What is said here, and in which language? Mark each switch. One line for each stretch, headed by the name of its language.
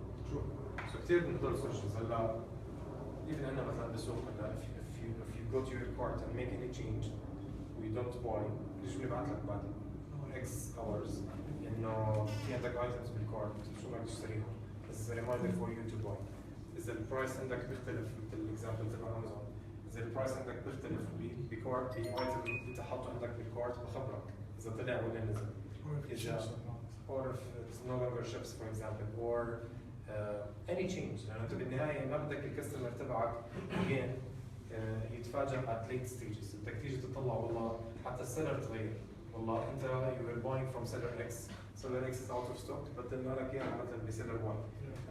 Arabic: شوف كثير من هدول السولوشنز هلا even عندنا مثلا بالسوق هلا
English: if you go to your cart and make any change we don't buy
Arabic: ليش بنبعث لك بعد X hours انه في عندك items بالكارت شو بدك تشتريهم بس
English: reminder for you to buy.
Arabic: إذا البرايس عندك بيختلف مثل الاكزامبل تبع امازون إذا البرايس عندك بيختلف بكارت بايتم انت حاطه عندك بالكارت بخبرك إذا طلع ولا نزل.
English: إذا or if it's no longer ships for example or any change
Arabic: لأنه أنت بالنهاية ما بدك الكاستمر تبعك
English: again يتفاجأ at late stages.
Arabic: بدك تيجي تطلع والله حتى السيلر تغير والله أنت
English: you were buying from seller X seller X is out of stock
Arabic: بدلنا لك إياها مثلا بسيلر Y.